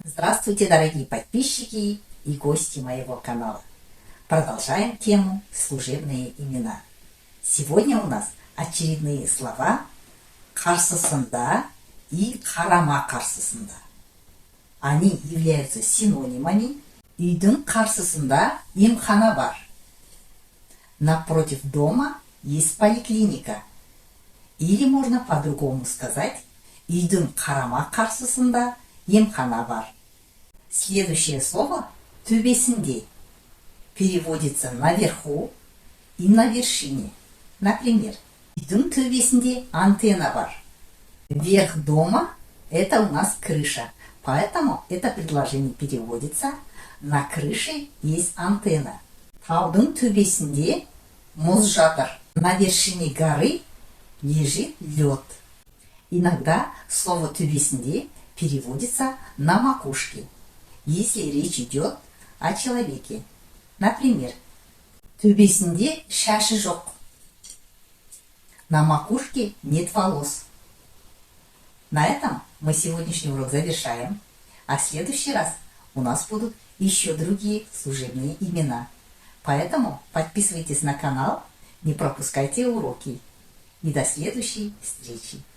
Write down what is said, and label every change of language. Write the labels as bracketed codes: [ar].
[ru] Здравствуйте, дорогие подписчики и гости моего канала. Продолжаем тему «Служебные имена». Сегодня у нас очередные слова «карсысында» и «карама карсысында». Они являются синонимами. [kk] Үйдің қарсысында емхана бар. [ru] Напротив дома есть поликлиника. Или можно по-другому сказать: [kk] үйдің қарама қарсысында емхана бар. [ru] Следующее слово төбесінде переводится наверху и на вершине. Например, [kk] үйдің төбесінде антенна бар. [ru] Верх дома – это у нас крыша, поэтому это предложение переводится: на крыше есть антенна. [kk] Таудың төбесінде мұз жатыр. [ru] На вершине горы лежит лед. Иногда слово төбесінде переводится на макушке, если речь идет о человеке. Например, [kk] төбесінде шашы жоқ. [ru] На макушке нет волос. На этом мы сегодняшний урок завершаем, а в следующий раз у нас будут еще другие служебные имена. Поэтому подписывайтесь на канал, не пропускайте уроки. И до следующей встречи.